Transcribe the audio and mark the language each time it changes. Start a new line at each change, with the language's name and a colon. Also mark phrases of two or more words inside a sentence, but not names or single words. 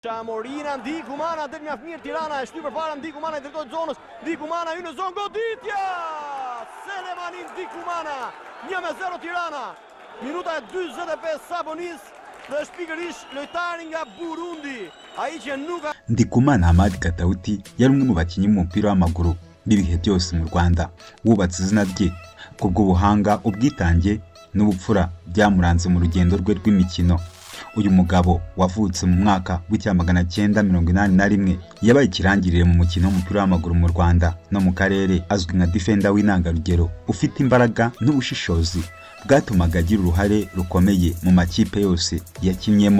Albanian: Morina, Ndiku Mana, del mjaft mirë Tirana, e shty përpara Ndiku Mana I drejtohet zonës, Ndiku Mana hyn në zonë goditja! Selemani Ndiku Mana, 1-0 Tirana. Minuta e 45 Sabonis dhe është pikërisht lojtari nga Burundi, ai që nuk
Kinyarwanda: Ndikumana Hamad Katauti yari umwe mu bakinyi b'umupira w'amaguru b'ibihe byose mu Rwanda, wubatse izina rye kubw'ubuhanga, ubwitange n'ubupfura byamuranze mu rugendo rwe rw'imikino. Uyu mugabo wavutse mu mwaka w'1981 yabaye ikirangirire mu mukino w'umupira w'amaguru mu Rwanda no mu karere, azwi nka defender w'intangarugero ufite imbaraga n'ubushishozi bwatumaga agira uruhare rukomeye mu makipe yose yakinyemo.